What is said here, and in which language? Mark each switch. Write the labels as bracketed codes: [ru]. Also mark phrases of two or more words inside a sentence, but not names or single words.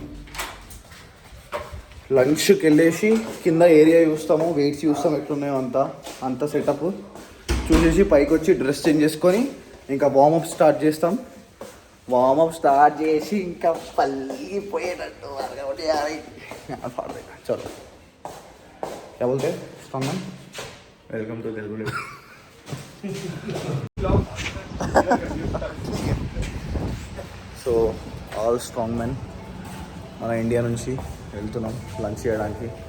[te] లంచ్కి వెళ్ళేసి కింద ఏరియా చూస్తాము, వెయిట్స్ చూస్తాం ఎట్లున్నాయో అంతా సెటప్ చూసేసి పైకి వచ్చి [en] dress change [te] చేసుకొని ఇంకా [en] warmup start [te] చేస్తాం. [en] warmup start [te] చేసి ఇంకా పల్లిపోయేటట్టు [hi] चलो क्या बोलते हैं [en] strong man. Welcome to Telugu lift. so all strong men [te] మన ఇండియా నుంచి వెళ్తున్నాం లంచ్ చేయడానికి.